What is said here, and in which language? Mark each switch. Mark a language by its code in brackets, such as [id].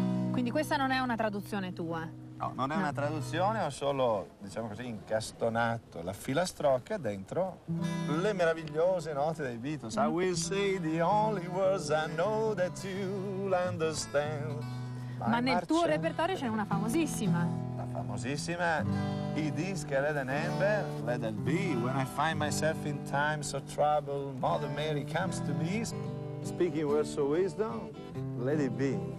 [it] Quindi questa non è una traduzione tua? No, non è una traduzione, ho solo, diciamo così, incastonato la filastrocca dentro le meravigliose note dei Beatles. [en] I will say the only words I know that you'll understand. [it] Ma nel tuo repertorio c'è una famosissima. La famosissima I dischi [en] Led and Amber, Let It Be, When I find myself in times of trouble, Mother Mary comes to me, speaking words of wisdom, Let It Be.